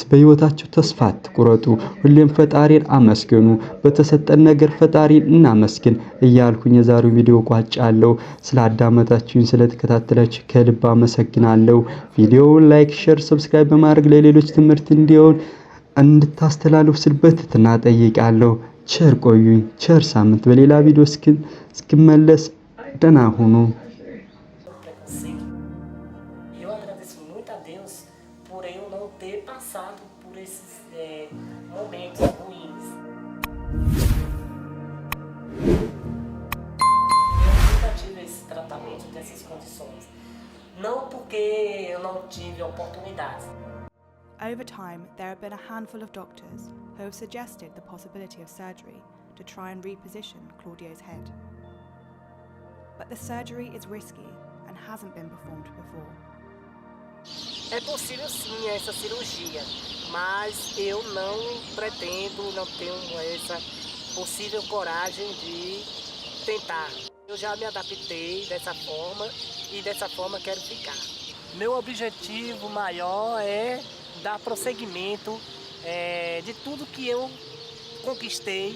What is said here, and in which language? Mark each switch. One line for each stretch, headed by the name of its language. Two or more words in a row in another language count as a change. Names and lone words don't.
Amharic: በህይወታችሁ ተስፋ አትቁረጡ። ሁሌም ፈጣሪን አመስግኑ። በተሰጠን ነገር ፈጣሪን እናመስግን እያልኩኝ የዛሬው ቪዲዮ ቋጫለሁ። ስላዳመጣችሁኝ ስለተከታተላችሁ ከልብ አመሰግናለሁ። ቪዲዮውን ላይክ፣ ሼር፣ ሰብስክራይብ በማድረግ ለሌሎች ትምህርት እንዲሆን እንድታስተላልፉ ስል በትህትና እጠይቃለሁ። ቸር ቆዩኝ። ቸር ሳምንት በሌላ ቪዲዮ እስክመለስ ደህና ሁኑ።
Portuguese: Eu agradeço muito a Deus por eu não ter passado por esses momentos ruins. Eu nunca tive esse tratamento dessas condições. Não porque eu não tive oportunidades.
English: Over time, there have been a handful of doctors who have suggested the possibility of surgery to try and reposition Claudio's head. But the surgery is risky and hasn't been performed before.
Portuguese: É possível sim essa cirurgia, mas eu não pretendo, não tenho essa possível coragem de tentar. Eu já me adaptei dessa forma e dessa forma quero ficar. Meu objetivo maior é dar prosseguimento de tudo que eu conquistei.